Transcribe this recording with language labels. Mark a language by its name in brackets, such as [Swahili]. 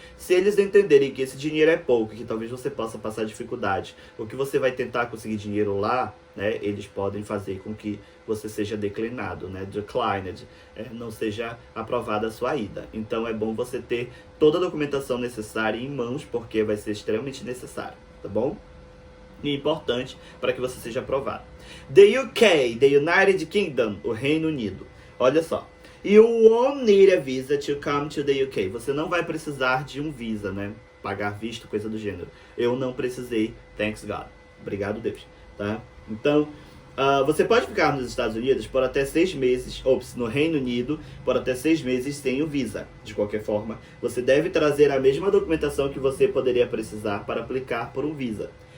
[Portuguese] Se eles entenderem que esse dinheiro é pouco, que talvez você possa passar dificuldade, ou que você vai tentar conseguir dinheiro lá, né, eles podem fazer com que você seja declinado, né, declined, não seja aprovada a sua ida. Então é bom você ter toda a documentação necessária em mãos, porque vai ser extremamente necessário, tá bom? E importante para que você seja aprovado. [English] The UK, the United Kingdom, [Portuguese] o Reino Unido. Olha só. [English] You won't need a visa to come to the UK. [Portuguese] Você não vai precisar de um visa, né? Pagar visto, coisa do gênero. Eu não precisei, [English] thanks God. [Portuguese] Obrigado, Deus. Tá? Então, Você pode ficar nos Estados Unidos por até 6 meses, ou no Reino Unido, por até 6 meses sem o Visa. De qualquer forma, você deve trazer a mesma documentação que você poderia precisar para aplicar por um Visa.